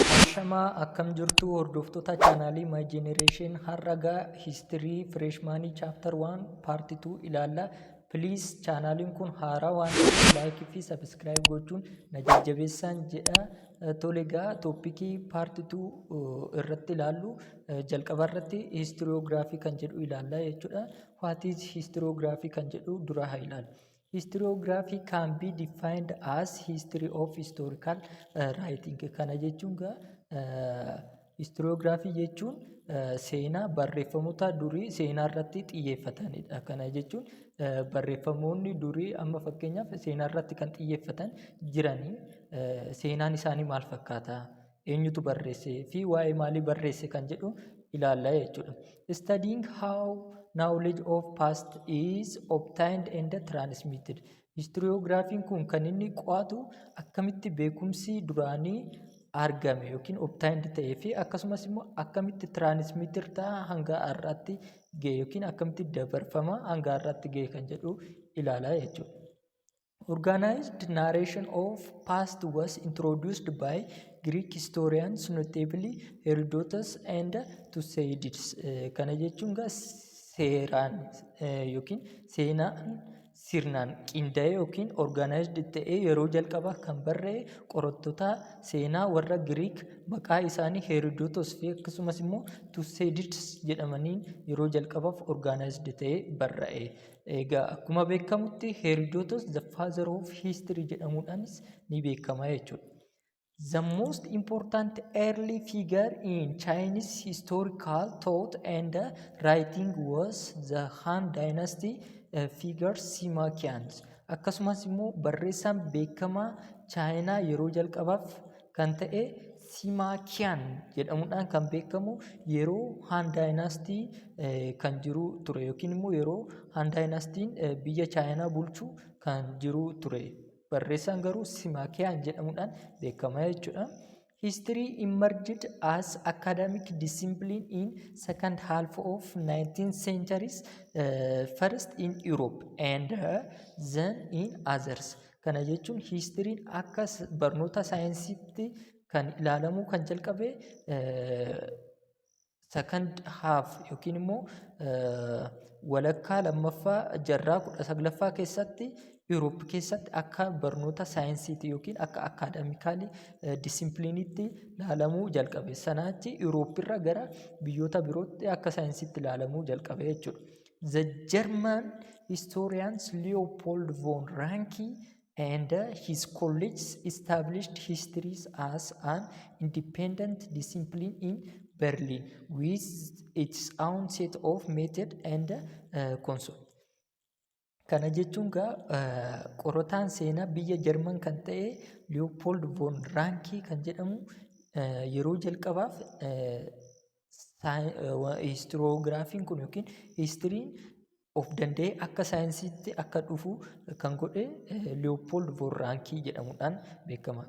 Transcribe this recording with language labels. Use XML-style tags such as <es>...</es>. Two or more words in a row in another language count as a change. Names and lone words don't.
<om>Ashamaa akkam jirtu hordoftoota chaanaalii My Generation har'agaa histirii Freshmaanii</om> <en>Chapter 1 Part 2</en> <om>ilaalla. Please chaanaaliin kun haaraa waan ta'eef like fi subscribe gochuun na jajjabeessaa jedha. Tolegaa toopikii Part 2 irratti ilaallu jalqaba irratti historiography kan jedhu ilaalla jechuudha.</om> <en>What is historiography</en> <om>kan jedhu dura haa ilaallu.</om> <en>Historiography can be defined as history of historical writing.</en> <om>Kana jechuun historiography jechuun seenaa barreeffamoota durii seenaa irratti xiyyeeffatanidha. Kana jechuun barreeffamoonni durii amma fakkeenyaaf seenaa irratti kan xiyyeeffatan jiranii seenaan isaanii maal fakkaata, eenyutu barreesse fi waa'ee maalii barreesse kan jedhu ilaalla jechuudha.</om> <en>Studying how knowledge of past is obtained and transmitted.</en> <om>Historiographiin kun kan inni qo'atu akkamitti beekumsi duraanii argame yookiin obtained ta'ee fi akkasumas immoo akkamitti transmitted ta'a hanga har'aatti ga'e yookiin akkamitti dabarfama hanga har'aatti ga'e kan jedhu ilaala jechuudha.</om> <en>Organized narration of past was introduced by Greek historians, notably Herodotus and Thucydides.</en> <om>Kana jechuun seeraan yookiin seenaan sirnaan qindaa'ee yookiin organized ta'ee yeroo jalqabaa kan barreesse qorattoota seenaa warra Greek maqaa isaanii Herodotus fi akkasumas immoo Thucydides jedhamaniin yeroo jalqabaaf organized ta'ee barreesse. Egaa akkuma beekamutti Herodotus</om> <en>the father of history</en> <om>jedhamuudhaanis ni beekama jechuudha.</om> <en>The most important early figure in Chinese historical thought and writing was the Han Dynasty figure Sima Qian.</en> <om>Akkasumas immoo barreessaan beekamaa Chaayinaa yeroo jalqabaaf kan ta'e Sima Qian jedhamuudhaan kan beekamu yeroo Han Dynasty kan jiru ture yookiin immoo yeroo Han Dynastiin biyya Chaayinaa bulchuu kan jiru ture. Barreessaan garuu Sima Qian jedhamuudhaan beekama jechuudha.</om> <en>History emerged as academic discipline in second half of 19th centuries, first in Europe and then in others.</en> <om>Kana jechuun history'n akka barnoota saayinsiitti kan ilaalamu kan jalqabe</om> <en>second half</en> <om>yookiin immoo walakkaa lammaffaa jaarraa 19ffaa keessatti Europe keessatti akka barnoota saayinsiitti yookiin akka akaademikaalii disipiliiniitti ilaalamuu jalqabe. Sanaachi Europe irra gara biyyoota birootti akka saayinsiitti ilaalamuu jalqabe jechuudha.</om> <en>The German historians Leopold von Ranke and his colleagues established history as an independent discipline in Berlin with its own set of method and concept.</en> <om>Kana jechuun qorataan seenaa biyya Jarman kan ta'e Leopold von Ranke kan jedhamu yeroo jalqabaaf historiographiin kun yookiin historiin of danda'ee akka saayinsiitti akka dhufu kan godhe Leopold von Ranke jedhamuudhaan beekama.</om>